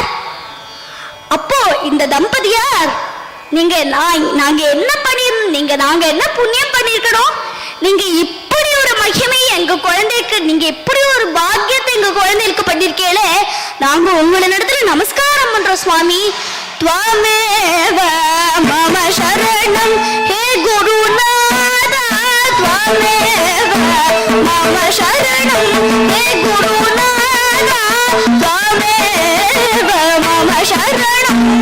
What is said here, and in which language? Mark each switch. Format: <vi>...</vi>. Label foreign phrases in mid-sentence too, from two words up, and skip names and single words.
<ta>அப்போ இந்த தம்பதியார், நாங்க என்ன பண்ணிருந்தோம், நாங்க என்ன புண்ணியம் பண்ணிருக்கணும், நீங்க இப்படி ஒரு மகிமை எங்க குழந்தைக்கு, நீங்க இப்படி ஒரு பாக்கியத்தை எங்க குழந்தைக்கு பண்ணிருக்கீங்களே, நாங்க உங்களிடத்துல நமஸ்காரம் பண்றோம் சுவாமி.</ta> <sa>त्वमेव मम शरणं हे गुरुनाथा, त्वमेव मम शरणं हे गुरुनाथा, त्वमेव मम शरणं</sa>